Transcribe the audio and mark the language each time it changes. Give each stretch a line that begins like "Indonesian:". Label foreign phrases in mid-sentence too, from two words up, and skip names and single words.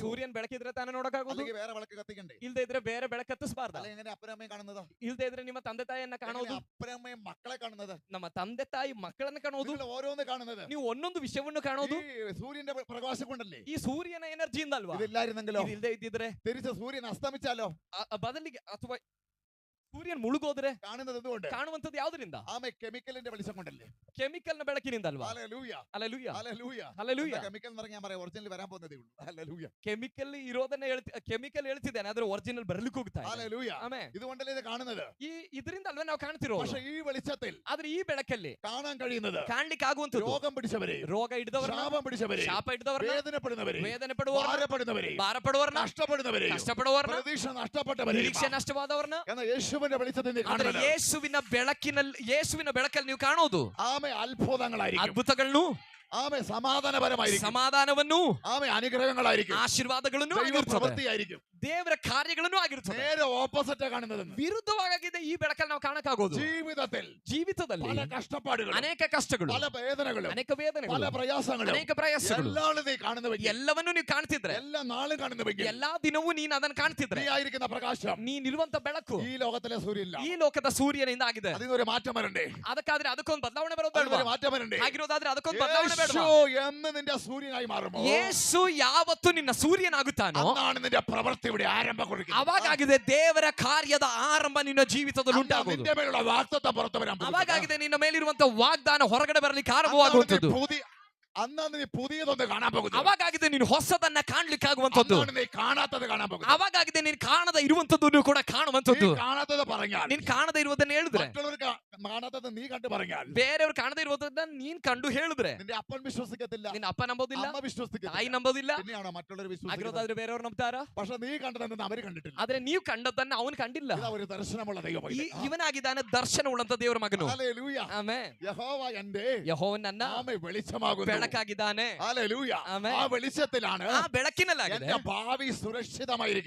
Kannada: ಸೂರ್ಯನ್ ಬೆಳಕಿದ್ರೆ ತಾನೇ ನೋಡಕ್ಕಾಗೋದು,
Malayalam: അല്ലെങ്കിൽ വേറെ വിളക്ക് കത്തിക്കണ്ടേ,
Kannada: ಇಲ್ದೇ ಇದ್ರೆ ಬೇರೆ ಬೆಳಕು ಹತ್ತಿಸಬಾರ್ದ,
Malayalam: അല്ലെങ്കിൽ എങ്ങനെ അപ്പനും അമ്മയും കാണുന്നത്,
Kannada: ಇಲ್ದೇ ಇದ್ರೆ ನಿಮ್ಮ ತಂದೆ ತಾಯಿಯನ್ನ ಕಾಣೋದು,
Malayalam: അപ്പനും അമ്മയും മക്കളെ കാണുന്നത്,
Kannada: ನಮ್ಮ ತಂದೆ ತಾಯಿ ಮಕ್ಕಳನ್ನ ಕಾಣೋದು,
Malayalam: നിങ്ങൾ ഓരോന്ന് കാണുന്നത്
Kannada: ನೀವು ಒಂದೊಂದು ವಿಷಯವನ್ನು ಕಾಣೋದು
Malayalam: ഈ സൂര്യന്റെ പ്രകാശം കൊണ്ടല്ലേ.
Kannada: ಈ ಸೂರ್ಯನ ಎನರ್ಜಿಯಿಂದ ಅಲ್ವಾ?
Malayalam: ഇതില്ലായിരുന്നെങ്കിലോ,
Kannada: ಇಲ್ದೇ ಇದ್ದಿದ್ರೆ
Malayalam: തിരിച്ച് സൂര്യൻ അസ്തമിച്ചാലോ,
Kannada: ಬದಲಿಗೆ ಅಥವಾ ಸೂರ್ಯನ್ ಮುಳುಗೋದ್ರೆ
Malayalam: കാണുന്നത് എന്തുകൊണ്ട്?
Kannada: ಕಾಣುವಂತದ್ದು ಯಾವ್ದ್ರಿಂದ?
Malayalam: ആമേ കെമിക്കലിന്റെ വെളിച്ചം കൊണ്ടല്ലേ.
Kannada: ಕೆಮಿಕಲ್ ನ ಬೆಳಕಿನಿಂದ ಅಲ್ವಾ?
Malayalam: ഹല്ലേലൂയ,
Kannada: ಹಲ್ಲೆಲೂಯಾ,
Malayalam: ഹല്ലേലൂയ.
Kannada: ಹಲ್ಲೆಲೂಯಾ.
Malayalam: കെമിക്കൽ എന്ന് പറഞ്ഞാൽ ഞാൻ പറയാം, ഒറിജിനൽ വരാൻ പോകുന്നതേ ഉള്ളൂ. ഹല്ലേലൂയ,
Kannada: ಕೆಮಿಕಲ್ ಇರೋದನ್ನ ಕೆಮಿಕಲ್ ಹೇಳ್ತಿದ್ದೇನೆ, ಆದ್ರೆ ಒರಿಜಿನಲ್ ಬರ್ಲಿಕ್ಕೆ ಹೋಗ್ತಾ ಇದೆ.
Malayalam: ഹല്ലേലൂയ.
Kannada: ಆಮೇ
Malayalam: ഇതുകൊണ്ടല്ലേ ഇത് കാണുന്നത്.
Kannada: ಇದರಿಂದ ಅಲ್ವಾ ನಾವು ಕಾಣ್ತಿರೋ?
Malayalam: പക്ഷേ ഈ വെളിച്ചത്തിൽ
Kannada: ಆದ್ರೆ ಈ ಬೆಳಕಲ್ಲಿ
Malayalam: കാണാൻ കഴിയുന്നത്
Kannada: ಕಾಣ್ಲಿಕ್ಕೆ ಆಗುವಂತದ್ದು
Malayalam: രോഗം പിടിച്ചവരെ,
Kannada: ರೋಗ ಹಿಡಿದವರನ್ನ,
Malayalam: ശാപം പിടിച്ചവരെ,
Kannada: ಶಾಪ ಹಿಡಿದವರನ್ನ,
Malayalam: വേദനപ്പെടുന്നവരെ,
Kannada: ವೇದನೆ ಪಡುವವರನ್ನ,
Malayalam: ഭാരപ്പെടുന്നവരെ,
Kannada: ಭಾರಪಡುವವರನ್ನ,
Malayalam: നഷ്ടപ്പെടുന്നവരെ,
Kannada: ಕಷ್ಟಪಡುವವರನ್ನ,
Malayalam: പ്രതീക്ഷ നഷ്ടപ്പെട്ടവരെ,
Kannada: ನಿರೀಕ್ಷೆ ನಷ್ಟವಾದವರನ್ನ,
Malayalam: എന്ന യേശുവിന്റെ വെളിച്ചത്തിൽ നീ
Kannada: ಆದ್ರೆ
Malayalam: കാണുന്നത്
Kannada: ಯೇಸುವಿನ ಬೆಳಕಲ್ಲಿ ನೀವು ಕಾಣೋದು
Malayalam: ആമേ അത്ഭുതങ്ങളായിരിക്കും,
Kannada: ಅದ್ಭುತಗಳನ್ನು,
Malayalam: ആമേ സമാധാനപരമായിരിക്കും,
Kannada: ಸಮಾಧಾನವನ್ನು,
Malayalam: ആമേ അനുഗ്രഹങ്ങളായിരിക്കും,
Kannada: ಆಶೀರ್ವಾದಗಳನ್ನು
Malayalam: ദൈവ
Kannada: ಆಗಿರುತ್ತದೆ,
Malayalam: ಪ್ರವೃತ್ತಿಯಾയിരിക്കും.
Kannada: ದೇವರ ಕಾರ್ಯಗಳನ್ನು ಆಗಿರುತ್ತದೆ.
Malayalam: നേരെ ഓപ്പോസിറ്റ് കാണുന്നത്.
Kannada: ವಿರುದ್ಧವಾಗಿದೆ ಈ ಬೆಳಕಲ್ಲಿ ನಾವು ಕಾಣಕ್ಕಾಗೋದು. ಜೀವಿತದಲ್ಲಿ
Malayalam: പല കഷ്ടപ്പാടുകളും,
Kannada: ಅನೇಕ ಕಷ್ಟಗಳು,
Malayalam: പല വേദനകളും,
Kannada: ಅನೇಕ ವೇದನೆಗಳು,
Malayalam: പല പ്രയാസങ്ങളും,
Kannada: ಅನೇಕ ಪ್ರಯಾಸಗಳು,
Malayalam: എല്ലാവരും നീ കാണുന്നുവെങ്കിൽ,
Kannada: ಎಲ್ಲವನ್ನೂ ನೀವು ಕಾಣ್ತಿದ್ರೆ,
Malayalam: എല്ലാ നാളും കാണുന്നുവെങ്കിൽ,
Kannada: ಎಲ್ಲಾ ದಿನವೂ ನೀನ್ ಅದನ್ನ ಕಾಣ್ತಿದ್ರೆ,
Malayalam: നീ ആയിരിക്കുന്ന പ്രകാശം
Kannada: ನೀನಿರುವಂತ ಬೆಳಕು
Malayalam: ഈ ലോകത്തിലെ സൂര്യനില്ല.
Kannada: ಈ ಲೋಕದ ಸೂರ್ಯನಿಂದ ಆಗಿದೆ.
Malayalam: അതിനൊരു മാറ്റം വരണ്ടേ?
Kannada: ಅದಕ್ಕಾದ್ರೆ ಅದಕ್ಕೊಂದು ಬದಲಾವಣೆ ಬರೋದು
Malayalam: അതിനൊരു
Kannada: ಬೇಡವಾ?
Malayalam: മാറ്റം വരണ്ടേ?
Kannada: ಆಗಿರೋದಾದ್ರೆ ಅದಕ್ಕೊಂದು ಬದಲಾವಣೆ ಬೇಡವಾ?
Malayalam: യേശു എന്ന് നിന്റെ സൂര്യനായി മാറുമോ,
Kannada: ಯೇಸು ಯಾವತ್ತು ನಿನ್ನ ಸೂರ್ಯನಾಗುತ್ತಾನೋ
Malayalam: അന്നാണ് നിന്റെ പ്രവൃത്തി ഇവിടെ ആരംഭം കുറിക്കുന്നത്.
Kannada: ಅವಾಗಾಗಿದೆ ದೇವರ ಕಾರ್ಯದ ಆರಂಭ ನಿನ್ನ ಜೀವಿತದಲ್ಲಿ ಉಂಟಾಗುವುದು.
Malayalam: നിന്റെ മേലുള്ള വാഗ്ദത്തം പുറത്തു വരാൻ പോകുന്നത്.
Kannada: ಅವಾಗಾಗಿದೆ ನಿನ್ನ ಮೇಲಿರುವಂತ ವಾಗ್ದಾನ ಹೊರಗಡೆ ಬರಲಿಕ್ಕೆ ಆರಂಭವಾಗುವಂತದ್ದು.
Malayalam: അന്നാണ് നീ പുതിയതൊന്ന് കാണാൻ പോകുന്നത്.
Kannada: ಅವಾಗಾಗಿದೆ ನೀನು ಹೊಸದನ್ನ ಕಾಣ್ಲಿಕ್ಕಾಗುವಂತದ್ದು.
Malayalam: അന്നാണ് നീ കാണാത്തത് കാണാൻ പോകുന്നത്.
Kannada: ಅವಾಗಾಗಿದೆ ನೀನು ಕಾಣದ ಇರುವಂತದ್ದನ್ನು ಕೂಡ ಕಾಣುವಂತದ್ದು.
Malayalam: നീ കാണാത്തത് പറഞ്ഞാൽ,
Kannada: ನೀನ್ ಕಾಣದ ಇರುವುದನ್ನ ಹೇಳಿದ್ರೆ,
Malayalam: മറ്റുള്ളവർ കാണാത്തത് നീ കണ്ടു പറഞ്ഞാൽ,
Kannada: ಬೇರೆಯವರು ಕಾಣದ ಇರುವುದನ್ನ ನೀನ್ ಕಂಡು ಹೇಳಿದ್ರೆ,
Malayalam: നിന്റെ അപ്പൻ വിശ്വസിക്കത്തില്ല,
Kannada: ನಿನ್ನ ಅಪ್ಪ ನಂಬೋದಿಲ್ಲ,
Malayalam: അമ്മ വിശ്വസിക്കത്തില്ല,
Kannada: ತಾಯಿ ನಂಬೋದಿಲ್ಲ,
Malayalam: പിന്നെയാണോ മറ്റുള്ളവർ വിശ്വസിക്കുന്നത്?
Kannada: ಆಗಿರೋದಾದ್ರೆ ಬೇರೆಯವರು ನಂಬ್ತಾರ?
Malayalam: പക്ഷെ നീ കണ്ടതെന്ന് അവർ കണ്ടിട്ടില്ല.
Kannada: ಆದ್ರೆ ನೀವು ಕಂಡದನ್ನ ಅವನು ಕಂಡಿಲ್ಲ.
Malayalam: ഇതാ ഒരു ദർശനമുള്ള ദൈവം.
Kannada: ಇವನಾಗಿದ್ದಾನೆ ದರ್ಶನ ಉಳ್ಳಂತ ದೇವರ ಮಗನು.
Malayalam: ഹല്ലേലൂയ.
Kannada: ಆಮೆನ್.
Malayalam: യഹോവ എന്റെ
Kannada: ಯೆಹೋವನು ನನ್ನ
Malayalam: ആമേ വെളിച്ചമാകുന്നു.
Kannada: ಬೆಳಕಾಗಿದ್ದಾನೆ.
Malayalam: ഹല്ലേലൂയ. ആമേൻ. ആ വെളിച്ചത്തിലാണ്
Kannada: ಆ ಬೆಳಕಿನಲ್ಲಾಗಿದೆ
Malayalam: എന്റെ ഭാവി സുരക്ഷിതമായിരിക്കുന്നത്.